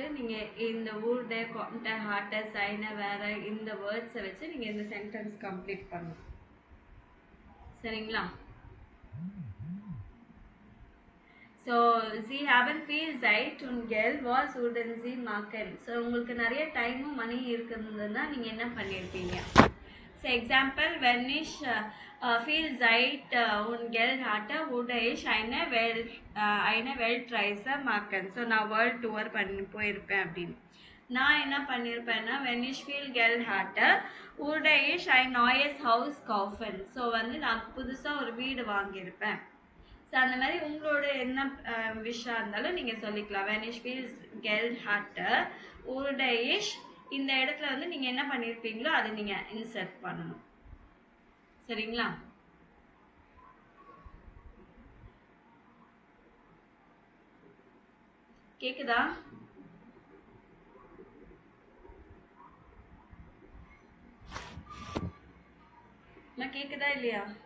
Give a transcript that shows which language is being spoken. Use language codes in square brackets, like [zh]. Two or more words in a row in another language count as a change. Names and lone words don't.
[ta] நீங்கள் இந்த [de] würde könnte hätte [ta] சைனை வேற இந்த வேர்ட்ஸை வச்சு நீங்கள் இந்த சென்டென்ஸ் கம்ப்ளீட் பண்ணணும். சரிங்களா? [de] ஸோ sie haben viel Zeit und Geld, was würden sie machen? [ta] ஸோ உங்களுக்கு நிறைய டைமும் மணி இருக்குதுன்னா நீங்கள் என்ன பண்ணியிருப்பீங்க? [en] so example, [de] wenn ich viel Zeit und Geld hatte, würde ich eine Weltreise machen. [ta] ஸோ நான் [en] world tour [ta] போயிருப்பேன் அப்படின்னு. நான் என்ன பண்ணியிருப்பேன்னா, [de] wenn ich viel Geld hatte, würde ich ein neues Haus kaufen. [ta] ஸோ வந்து நான் புதுசாக ஒரு வீடு வாங்கியிருப்பேன். ஸோ அந்த மாதிரி உங்களோட என்ன விஷயம் இருந்தாலும் நீங்கள் சொல்லிக்கலாம். [de] when ich viel Geld hatte, würde ich [ta] இந்த இடத்துல வந்து நீங்கள் என்ன பண்ணியிருப்பீங்களோ அதை நீங்கள் இன்சர்ட் பண்ணணும். சரிங்களா? கேக்குதா? நான் கேக்குதா இல்லையா?